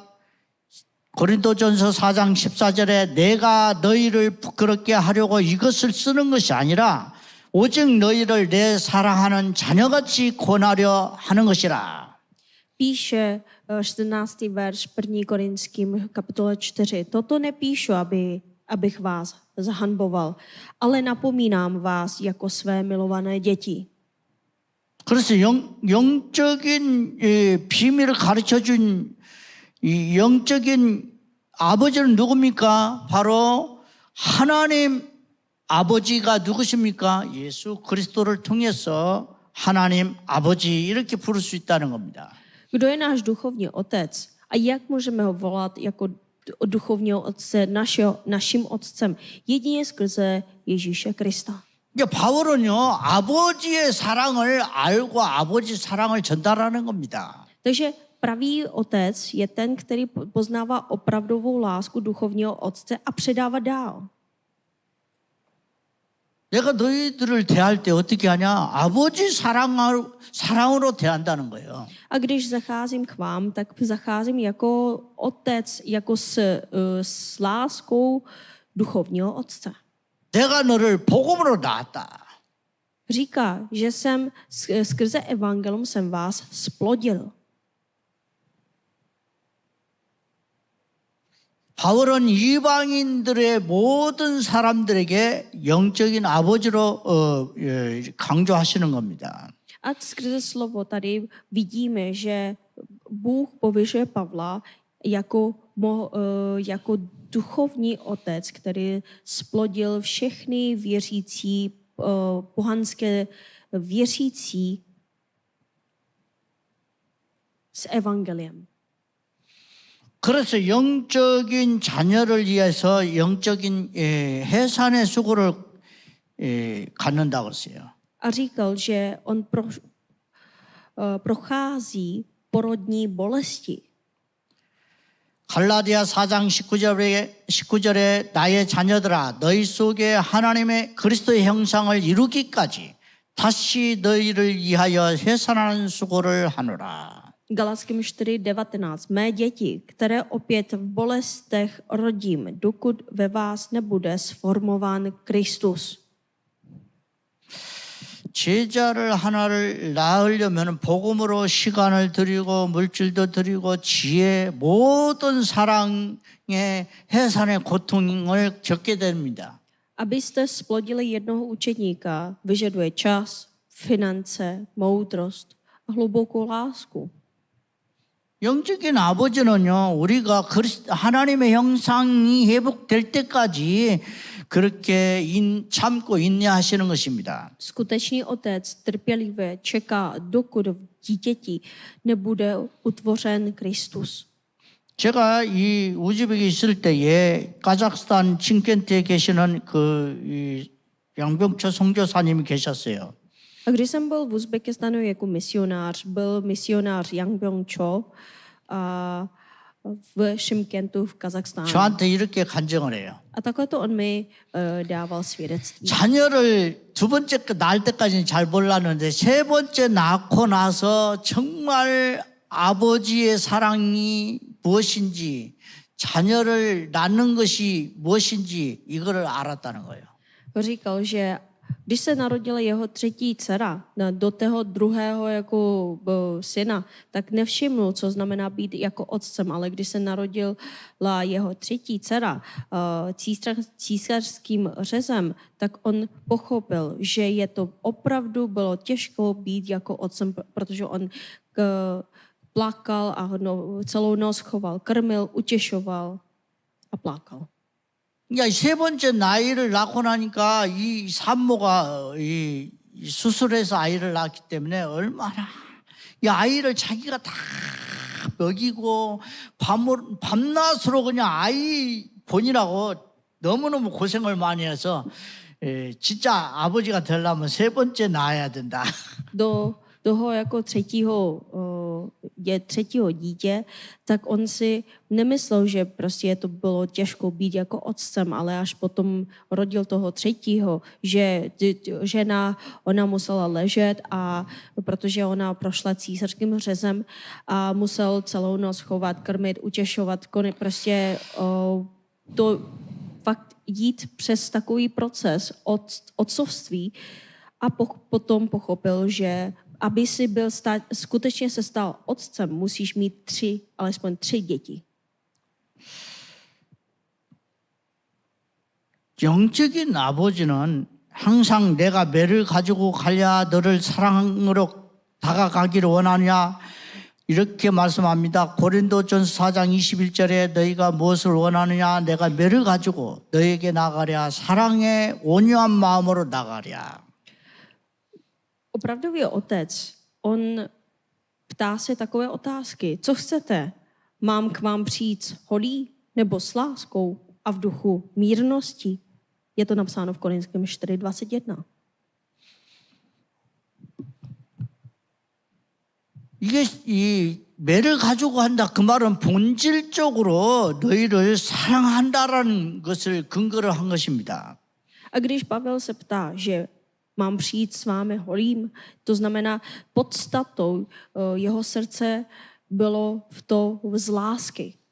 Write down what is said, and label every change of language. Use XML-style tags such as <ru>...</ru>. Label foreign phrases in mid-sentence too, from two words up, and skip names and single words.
<ko>고린도전서 4장 14절에 내가 너희를 부끄럽게 하려고 이것을 쓰는 것이 아니라 오직 너희를 내 사랑하는 자녀같이 권하려 하는 것이라.</ko> <cs>Píše 14. verš 1. Korinským kapitole 4. Toto nepíšu, abych vás zahanboval, ale napomínám vás jako své milované děti.</cs> <ko>그래서 영적인 비밀을 가르쳐준 이 영적인 아버지는 누굽니까? 바로 하나님 아버지가 누구십니까? 예수 그리스도를 통해서 하나님 아버지 이렇게 부를 수 있다는 겁니다.</ko> <cs>Kdo je náš duchovní otec a jak můžeme ho volat jako duchovního otce, naším otcem? Jedině skrze Ježíše Krista.</cs> <ko>바울은요, 아버지의 사랑을 알고 아버지 사랑을 전달하는 겁니다.</ko> <cs>Takže pravý otec je ten, který poznává opravdovou lásku duchovního otce a předává dál.</cs> <ko>내가 너희들을 대할 때 어떻게 하냐? 아버지 사랑으로 대한다는 거예요.</ko> <cs>A když zacházím k vám, tak zacházím jako otec, jako s láskou duchovního otce.</cs> <ko>내가 너를 복음으로 낳았다.</ko> <cs>Říká, že jsem skrze evangelium jsem vás splodil.</cs> <ko>바울은 이방인들의 모든 사람들에게 영적인 아버지로 강조하시는 겁니다.</ko> <cs>A skrze slovo tady vidíme, že Bůh povyšuje Pavla jako duchovní otec, který splodil všechny věřící, pohanské věřící s evangeliem.</cs> <ko>그래서 영적인 자녀를 위해서 영적인 해산의 수고를 갖는다고 했어요.</ko> <cs>A říkal, že on prochází porodní bolesti.</cs> <ko>갈라디아 4장 19절에 나의 자녀들아 너희 속에 하나님의 그리스도의 형상을 이루기까지 다시 너희를 위하여 해산하는 수고를 하노라.</ko> <cs>Galackým 4:19. Mé děti, které opět v bolestech rodím, dokud ve vás nebude sformován Kristus.</cs> <ko>제자를 하나를 낳으려면 복음으로 시간을 드리고 물질도 드리고 지혜 모든 사랑의 해산의 고통을 겪게 됩니다.</ko> <cs>Abyste splodili jednoho učedníka, vyžaduje čas, finance, moudrost a hlubokou lásku.</cs> <ko>영적인 아버지는요, 우리가 하나님의 형상이 회복될 때까지 그렇게 참고 인내하시는 것입니다.</ko> <cs>Skutečný otec trpělivě čeká, dokud v dítěti nebude utvořen Kristus.</cs> <ko>제가 이 우즈벡에 있을 때에 카자흐스탄 침켄트에 계시는 이 양병철 선교사님이 계셨어요.</ko> <cs>A když jsem byl v Uzbekistánu jako misionář, byl misionář Yang Byung-cho a v Šymkentu v Kazachstánu.</cs> <ko>저한테 이렇게 간증을 해요.</ko> <cs>A takhle to on mi dával svědectví.</cs> <ko>자녀를 두 번째 낳을 때까지는 잘 몰랐는데 세 번째 낳고 나서 정말 아버지의 사랑이 무엇인지 자녀를 낳는 것이 무엇인지 이거를 알았다는 거예요.</ko> <cs>Říkal, že když se narodila jeho třetí dcera do toho druhého jako syna, tak nevšimnul, co znamená být jako otcem, ale když se narodila jeho třetí dcera císařským řezem, tak on pochopil, že je to opravdu bylo těžko být jako otcem, protože on plakal a celou noc choval, krmil, utěšoval a plakal.</cs> <ko>그러니까 세 번째 나이를 낳고 나니까 이 산모가 이 수술해서 아이를 낳았기 때문에 얼마나 이 아이를 자기가 다 먹이고 밤낮으로 그냥 아이 보니라고 너무너무 고생을 많이 해서 진짜 아버지가 되려면 세 번째 낳아야 된다.</ko> <cs>Do toho jako třetího dítě, tak on si nemyslel, že prostě to bylo těžko být jako otcem, ale až potom rodil toho třetího, že žena, ona musela ležet a protože ona prošla císařským řezem a musel celou noc chovat, krmit, utěšovat, prostě to fakt jít přes takový proces otcovství a potom pochopil, že aby si skutečně se stal otcem, musíš mít alespoň tři děti.</cs> <ko>영적인 아버지는 항상 내가 매를 가지고 가야 너를 사랑으로 다가가기를 원하냐 이렇게 말씀합니다. 고린도전서 4장 21절에 너희가 무엇을 원하느냐 내가 매를 가지고 너에게 나가랴 사랑의 온유한 마음으로 나가랴.</ko> <cs>Opravdový otec, on ptá se takové otázky. Co chcete? Mám k vám přijít holý nebo s láskou a v duchu mírnosti? Je to napsáno v Korinském 4:21.</cs> <ko>이게 이 매를 가지고 한다 그 말은 본질적으로 너희를 사랑한다라는 것을 근거로 한 것입니다.</ko> <cs>A když Pavel se ptá, že mám přijít s vámi holým, to znamená podstatou jeho srdce bylo z lásky.</cs>